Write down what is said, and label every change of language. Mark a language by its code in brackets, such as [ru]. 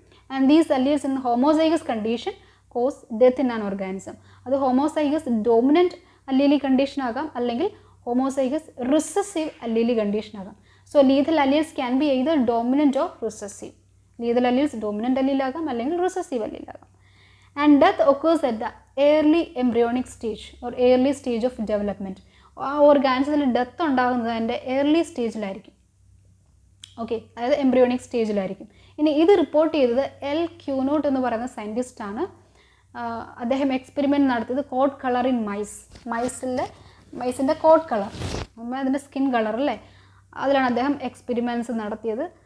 [en] And these alleles in homozygous condition cause death in an organism. [ml] അത് homozygous dominant അല്ലീലി condition ആകാം, അല്ലെങ്കിൽ homozygous recessive അല്ലീലി condition ആകാം. [en] so [ml] lethal alleles can be either dominant or recessive. Lethal alleles dominant അല്ലീലാകാം, അല്ലെങ്കിൽ recessive അല്ലീലാകാം. [en] And death occurs at the early embryonic stage or early stage of development. [ml] ആ ഓർഗാനിസത്തിൽ death ഉണ്ടാകുന്നത് അതിൻ്റെ early സ്റ്റേജിലായിരിക്കും. Okay, അതായത് embryonic സ്റ്റേജിലായിരിക്കും. ഇനി ഇത് report ചെയ്തത് L ക്യൂനോട്ട് എന്ന് പറയുന്ന സയൻറ്റിസ്റ്റാണ്. അദ്ദേഹം എക്സ്പെരിമെൻറ്റ് നടത്തിയത് code colour in മൈസിൻ്റെ code colour, അതിൻ്റെ സ്കിൻ കളർ അല്ലേ, അതിലാണ് അദ്ദേഹം എക്സ്പെരിമെൻറ്റ്സ് നടത്തിയത്.